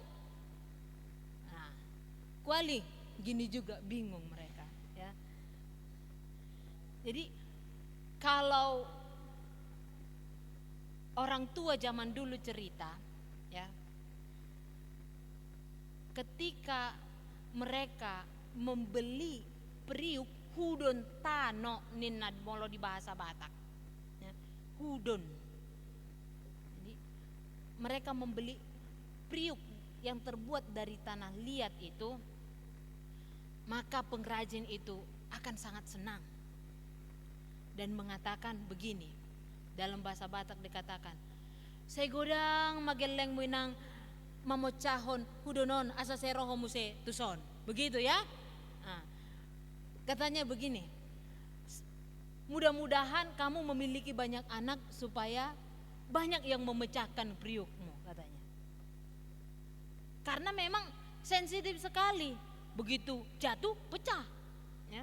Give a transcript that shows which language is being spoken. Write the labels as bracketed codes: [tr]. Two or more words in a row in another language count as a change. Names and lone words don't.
[id] Nah, kuali gini juga bingung mereka, ya. Jadi kalau orang tua zaman dulu cerita, ya, ketika mereka membeli periuk [bbc] hudon tano ninad molo [id] di bahasa Batak, ya, hudon. Jadi mereka membeli periuk yang terbuat dari tanah liat itu, maka pengrajin itu akan sangat senang dan mengatakan begini, dalam bahasa Batak dikatakan, [bbc] saya godang mageleng minang mamocahon hudonon asa seroho muse tuson, [id] begitu ya. Nah, katanya begini, mudah-mudahan kamu memiliki banyak anak supaya banyak yang memecahkan periukmu, katanya. Karena memang sensitif sekali, begitu jatuh pecah, ya.